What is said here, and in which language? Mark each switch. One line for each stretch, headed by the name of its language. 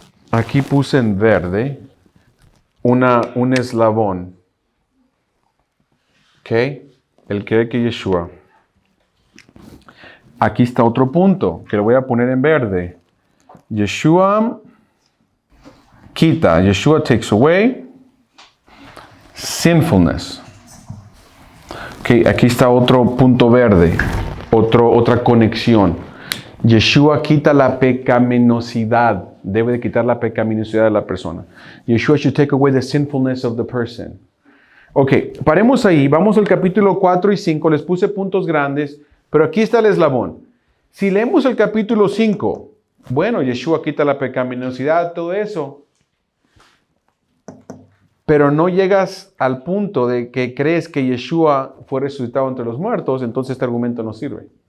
Spanish: Aquí puse en verde un eslabón. ¿Ok? El creer que Yeshua. Aquí está otro punto que lo voy a poner en verde. Yeshua quita.
English: Yeshua takes away sinfulness.
Spanish: Ok, aquí está otro punto verde. Otra conexión. Yeshua quita la pecaminosidad. Debe de quitar la pecaminosidad de la persona.
English: Yeshua should take away the sinfulness of the person.
Spanish: Ok, paremos ahí. Vamos al capítulo 4 y 5. Les puse puntos grandes, pero aquí está el eslabón. Si leemos el capítulo 5, bueno, Yeshua quita la pecaminosidad, todo eso. Pero no llegas al punto de que crees que Yeshua fue resucitado entre los muertos, entonces este argumento no sirve.